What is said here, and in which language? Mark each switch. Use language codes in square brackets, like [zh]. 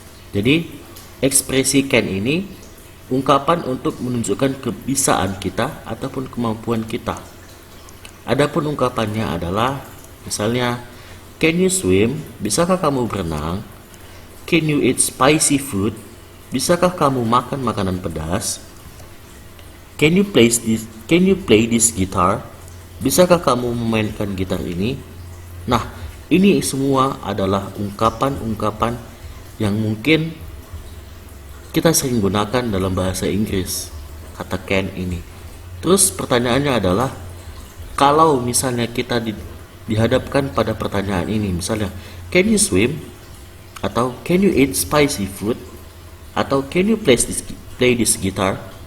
[id] Jadi ekspresi can ini ungkapan untuk menunjukkan kebisaan kita ataupun kemampuan kita. Adapun ungkapannya adalah misalnya [en] can you swim? [id] Bisakah kamu berenang? [en] Can you eat spicy food? [id] Bisakah kamu makan makanan pedas? [en] Can you play this guitar? [id] Bisakah kamu memainkan gitar ini? Nah, ini semua adalah ungkapan-ungkapan yang mungkin kita sering gunakan dalam bahasa Inggris, kata can ini. Terus pertanyaannya adalah, kalau misalnya kita dihadapkan pada pertanyaan ini, misalnya [en] can you swim? Atau can you eat spicy food? Atau can you play this guitar?